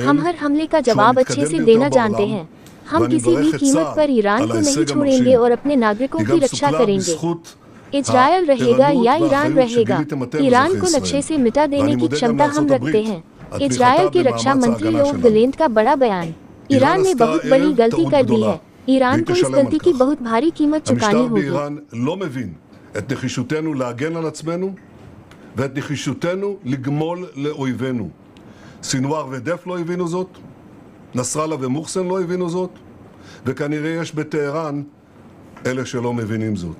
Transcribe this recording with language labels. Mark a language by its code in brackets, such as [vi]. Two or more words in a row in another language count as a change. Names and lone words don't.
[hi] हम हर हमले का जवाब अच्छे से देना जानते हैं। हम किसी भी कीमत पर ईरान को नहीं छोड़ेंगे और अपने नागरिकों की रक्षा करेंगे। इजरायल रहेगा या ईरान रहेगा, ईरान को नक्शे से मिटा देने की क्षमता हम रखते हैं। इजरायल के रक्षा मंत्री योव गलेंट का बड़ा बयान। ईरान ने बहुत बड़ी गलती कर दी है। ईरान को इस गलती की बहुत भारी कीमत चुकानी होगी। [he] המשטר באיראן לא מבין את נחישותנו להגן על עצמנו ואת נחישותנו לגמול לאויבינו. סינואר ודף לא הבינו זאת, נסראללה ומוחסן לא הבינו זאת, וכנראה יש בטהרן אלה שלא מבינים זאת.